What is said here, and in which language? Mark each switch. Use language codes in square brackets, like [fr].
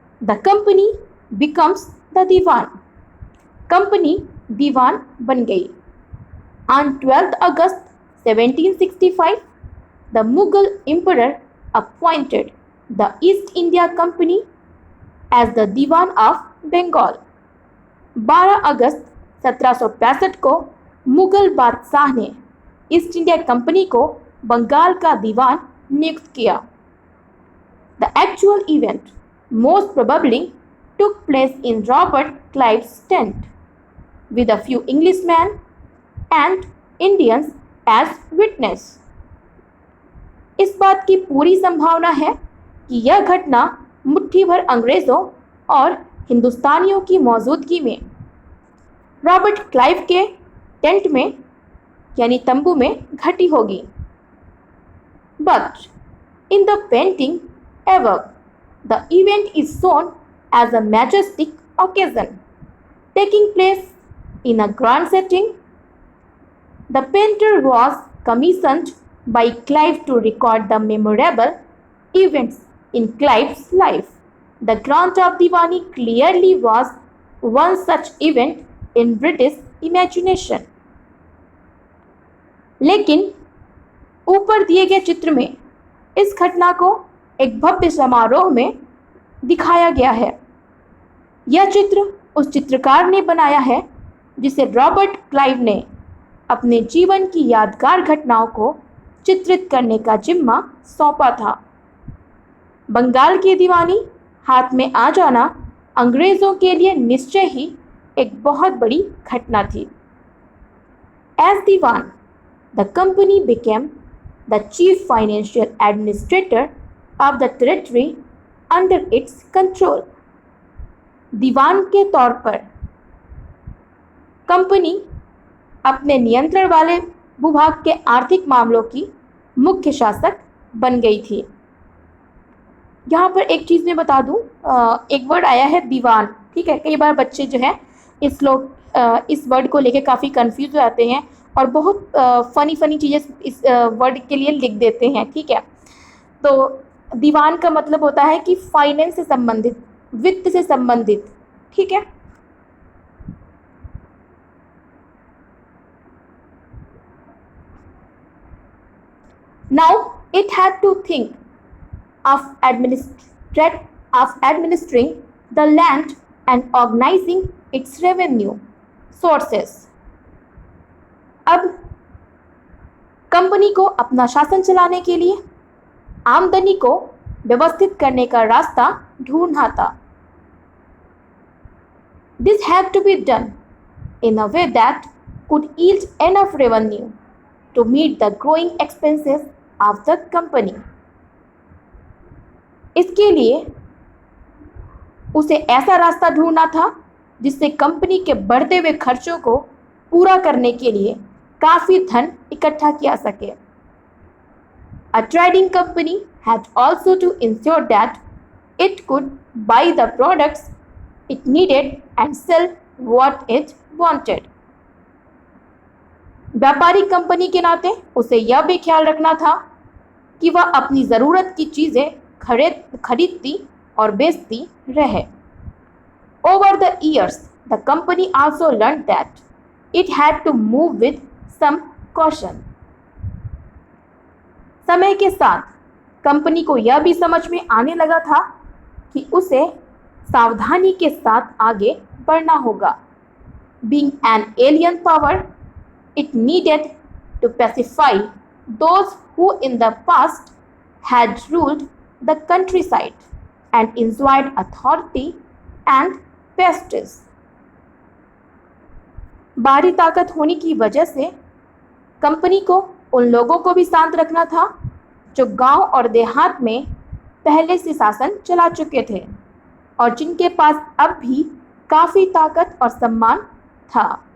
[en] The company becomes the Diwan. [hi] Company दीवान बन गई. [en] On 12th August 1765, the Mughal emperor appointed the East India Company as the Diwan of Bengal. [hi] 12 अगस्त 1765 को मुगल बादशाह ने east India company को बंगाल का दीवान नियुक्त किया. [en] The actual event most probably took place in Robert Clive's tent, with a few Englishmen and Indians as witness. [hi] इस बात की पूरी संभावना है कि यह घटना मुट्ठी भर अंग्रेजों और हिंदुस्तानियों की मौजूदगी में रॉबर्ट क्लाइव के टेंट में यानी तंबू में घटी होगी. [en] But in the painting above, the event is shown as a majestic occasion taking place in a grand setting. The painter was commissioned by Clive to record the memorable events in Clive's life. The Grant of Diwani clearly was one such event in British imagination. [hi] लेकिन ऊपर दिए गए चित्र में इस घटना को एक भव्य समारोह में दिखाया गया है. यह चित्र उस चित्रकार ने बनाया है जिसे रॉबर्ट क्लाइव ने अपने जीवन की यादगार घटनाओं को चित्रित करने का जिम्मा सौंपा था. बंगाल की दीवानी हाथ में आ जाना अंग्रेजों के लिए निश्चय ही एक बहुत बड़ी घटना थी. [en] As Diwan, the company became the chief financial administrator of the territory under its control. [hi] दीवान के तौर पर कंपनी अपने नियंत्रण वाले भूभाग के आर्थिक मामलों की मुख्य शासक बन गई थी. यहाँ पर एक चीज़ मैं बता दूँ, एक वर्ड आया है दीवान, ठीक है. कई बार बच्चे जो है इस वर्ड को लेके काफ़ी कंफ्यूज हो जाते हैं और बहुत फ़नी चीज़ें इस वर्ड के लिए लिख देते हैं, ठीक है. तो दीवान का मतलब होता है कि फाइनेंस से संबंधित, वित्त से संबंधित, ठीक है. [en] Now it had to think of administering the land and organizing its revenue sources. [hi] अब कंपनी को अपना शासन चलाने के लिए आमदनी को व्यवस्थित करने का रास्ता ढूंढना था. [en] This had to be done in a way that could yield enough revenue to meet the growing expenses of the company. [hi] इसके लिए उसे ऐसा रास्ता ढूंढना था जिससे कंपनी के बढ़ते हुए खर्चों को पूरा करने के लिए काफ़ी धन इकट्ठा किया सके. [en] A trading company had also to ensure that it could buy the products it needed and sell what it wanted. [hi] व्यापारिक कंपनी के नाते उसे यह भी ख्याल रखना था कि वह अपनी ज़रूरत की चीज़ें खरीदती और बेचती रहे. [en] Over the years, the company also learned that it had to move with some caution. [hi] समय के साथ कंपनी को यह भी समझ में आने लगा था कि उसे सावधानी के साथ आगे बढ़ना होगा. [en] Being an alien power, it needed to pacify those who in the past had ruled the countryside and enjoyed authority and prestige. [hi] बाहरी ताकत होने की वजह से कंपनी को उन लोगों को भी शांत रखना था जो गांव और देहात में पहले से शासन चला चुके थे और जिनके पास अब भी काफ़ी ताकत और सम्मान था.